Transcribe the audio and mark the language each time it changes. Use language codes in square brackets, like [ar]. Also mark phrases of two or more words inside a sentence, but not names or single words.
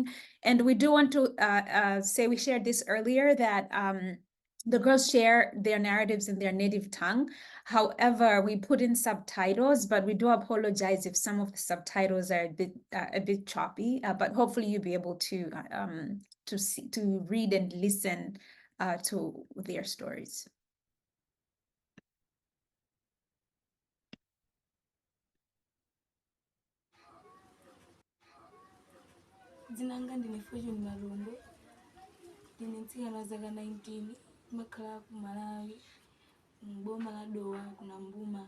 [en] And we do want to say, we shared this earlier, that the girls share their narratives in their native tongue. However, we put in subtitles, but we do apologize if some of the subtitles are a bit choppy, but hopefully you'll be able to read and listen to their stories. [ny] Dzina langa ndine Fortune Malungo, ndine mtsikana wa zaka 19, ndimakhala ku Malawi, m'boma la Dowa kuna Mbuma.